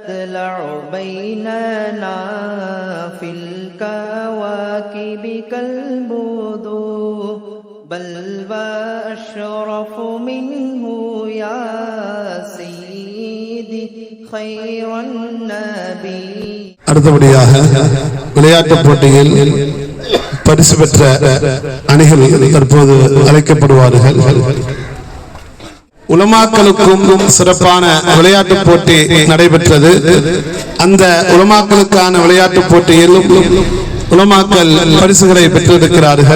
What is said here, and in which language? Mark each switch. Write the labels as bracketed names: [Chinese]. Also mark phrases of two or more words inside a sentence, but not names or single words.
[Arabic] تطلع بيننا في الكواكب كالبدور بل وأشرف منه يا سيدي خير النبي. [Tamil] அடுத்தபடியாக விளையாட்டுப் போட்டியில் பரிசு பெற்ற அணிகள் தற்போது அழைக்கப்படுவார்கள். உலமாக்களுக்கும் சிறப்பான விளையாட்டுப் போட்டி நடைபெற்றது. அந்த உலமாக்களுக்கான விளையாட்டுப் போட்டியில் உலமாக்கள் பரிசுகளை பெற்றிருக்கிறார்கள்.